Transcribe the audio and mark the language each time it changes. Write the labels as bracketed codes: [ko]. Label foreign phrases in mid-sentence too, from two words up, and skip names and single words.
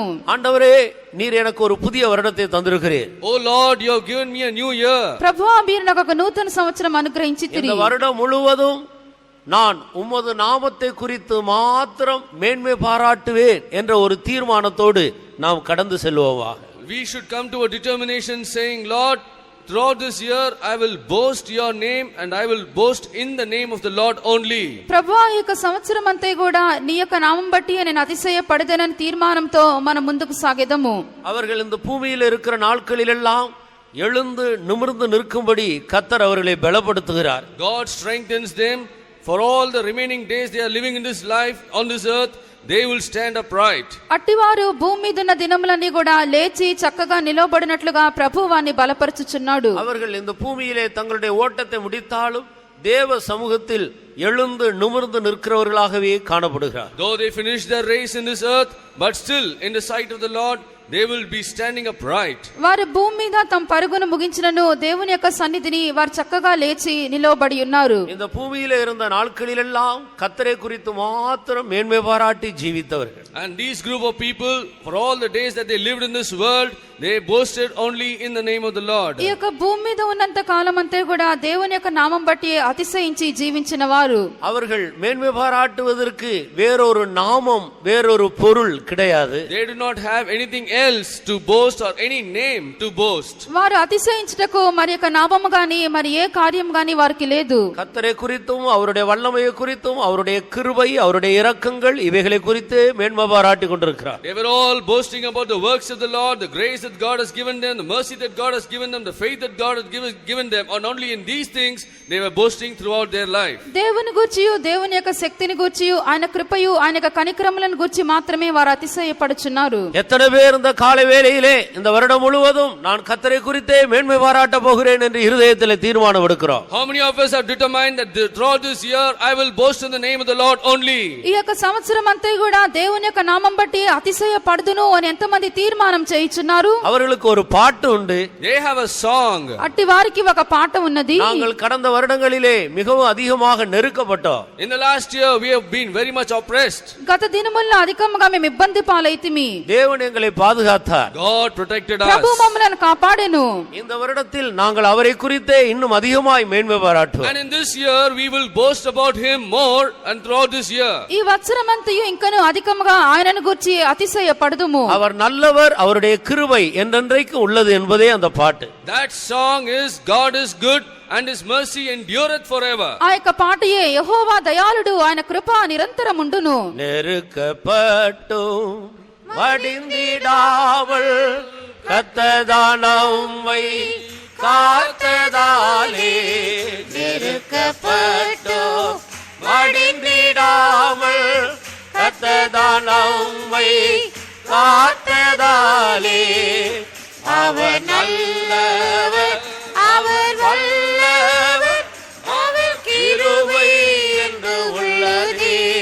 [ta] ஆண்டவரே, நீர் எனக்கு ஒரு புதிய வருடத்தை தந்திருக்கிறீர். [en] Oh Lord, you have given me a new year. [te] ప్రభువా, మీరు నాకు ఒక నూతన సంవత్సరం అనుగ్రహించితిరి. [ta] இந்த வருடம் முழுவதும் நான் உமது நாமத்தை குறித்து மாத்திரம் மேன்மை பாராட்டுவேன் என்ற ஒரு தீர்மானத்தோடு நாம் கடந்து செல்வோமாக. [en] We should come to a determination saying, Lord, throughout this year I will boast your name and I will boast in the name of the Lord only. [te] ప్రభువా, ఈ యొక్క సంవత్సరం అంతా కూడా నీ యొక్క నామం బట్టి నేను అతిశయపడదనని తీర్మానంతో మనం ముందుకు సాగెదము. [ta] அவர்கள் இந்த பூமியில் இருக்கிற நாட்களிலெல்லாம் எழுந்து நிமிர்ந்து நிற்கும்படி கர்த்தர் அவர்களை பலப்படுத்துகிறார். [en] God strengthens them for all the remaining days they are living in this life on this earth. They will stand upright. [te] అట్టివారు భూమి మీద ఉన్న దినములన్నీ కూడా లేచి చక్కగా నిలవబడినట్లుగా ప్రభువు వారిని బలపరుచుచున్నాడు. [ta] அவர்கள் இந்த பூமியிலே தங்களுடைய ஓட்டத்தை முடித்தாலும் தேவ சமூகத்தில் எழுந்து நிமிர்ந்து நிற்கிறவர்களாகவே காணப்படுகிறார். [en] Though they finish their race in this earth, but still in the sight of the Lord they will be standing upright. [te] వారు భూమి మీద తమ పరుగును ముగించినను దేవుని యొక్క సన్నిధిని వారు చక్కగా లేచి నిలవబడి ఉన్నారు. [ta] இந்த பூமியிலே இருந்த நாட்களிலெல்லாம் கர்த்தரை குறித்து மாத்திரம் மேன்மை பாராட்டி ஜீவித்தவர்கள். [en] And these group of people, for all the days that they lived in this world, they boasted only in the name of the Lord. [te] ఈ యొక్క భూమి మీద ఉన్నంత కాలం అంతా కూడా దేవుని యొక్క నామం బట్టి అతిశయించి జీవించిన వారు. [ta] அவர்கள் மேன்மை பாராட்டுவதற்கு வேறொரு நாமம், வேறொரு பொருள் கிடையாது. [en] They do not have anything else to boast or any name to boast. [te] వారు అతిశయించుటకు మరి యొక్క నామము గాని మరి ఏ కార్యం గాని వారికి లేదు. [ta] கர்த்தரை குறித்தும் அவருடைய வல்லமையை குறித்தும் அவருடைய கிருபை, அவருடைய இரக்கங்கள் இவைகளை குறித்து மேன்மை பாராட்டி கொண்டிருக்கிறார். [en] They were all boasting about the works of the Lord, the grace that God has given them, the mercy that God has given them, the faith that God has given them. And only in these things they were boasting throughout their life. [te] దేవుని గూర్చియు దేవుని యొక్క శక్తిని గూర్చియు ఆయన కృపయు ఆయన యొక్క కనికరములను గూర్చి మాత్రమే వారు అతిశయపడుచున్నారు. [ta] எத்தனை பேர் இந்த காலை வேளையிலே இந்த வருடம் முழுவதும் நான் கர்த்தரை குறித்தே மேன்மை பாராட்ட போகிறேன் என்று இருதயத்தில் தீர்மானம் எடுக்கிறோம்? [en] How many of us have determined that throughout this year I will boast in the name of the Lord only? [te] ఈ యొక్క సంవత్సరం అంతా కూడా దేవుని యొక్క నామం బట్టి అతిశయపడుదును అని ఎంతమంది తీర్మానం చేయుచున్నారు? [ta] அவர்களுக்கு ஒரு பாட்டு உண்டு. [en] They have a song. [te] అట్టి వారికి ఒక పాట ఉన్నది. [ta] நாங்கள் கடந்த வருடங்களிலே மிகவும் அதிகமாக நெருக்கப்பட்டோம். [en] In the last year we have been very much oppressed. [te] గత దినముల్లో అధికంగా మేము ఇబ్బంది పాలైతిమి. [ta] தேவன் எங்களை பாதுகாத்தார். [en] God protected us. [te] ప్రభు మమ్మలను కాపాడెను. [ta] இந்த வருடத்தில் நாங்கள் அவரை குறித்தே இன்னும் அதிகமாய் மேன்மை பாராட்டுவோம். [en] And in this year we will boast about him more, and throughout this year [te] ఈ వత్సరమంతయు ఇంకను అధికముగా ఆయనను గూర్చి అతిశయపడుదుము. [ta] அவர் நல்லவர், அவருடைய கிருபை என்றென்றைக்கு உள்ளது என்பதே அந்த பாட்டு. [en] that song is God is good and his mercy endureth forever. [te] ఆ యొక్క పాటయే యెహోవా దయాళుడు, ఆయన కృప నిరంతరం ఉండును. [ta] நெருக்கப்பட்டும் மடிந்திடாமல் கர்த்தர் நம்மை காத்ததாலே, நெருக்கப்பட்டும் மடிந்திடாமல் கர்த்தர் நம்மை காத்ததாலே, அவர் நல்லவர், அவர் வல்லவர், அவர் கிருபை என்று உள்ளதே.